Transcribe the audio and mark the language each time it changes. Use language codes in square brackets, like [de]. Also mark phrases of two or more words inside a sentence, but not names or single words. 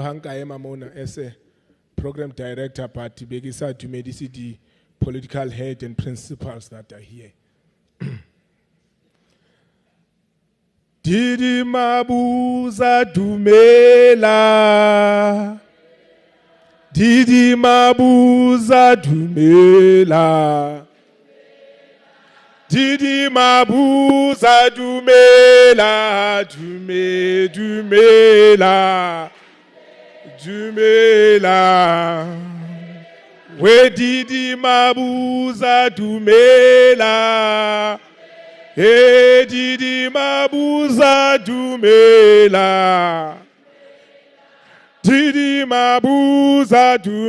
[st] ha nka ema mona [en] as a program director, [st] but be ke sa dumedise di [en] political head and principals that are here. [st] Didi Mabuza dumela, Didi Mabuza dumela, Didi Mabuza dumela, dumela, we Didi Mabuza dumela, hey Didi Mabuza dumela, Didi Mabuza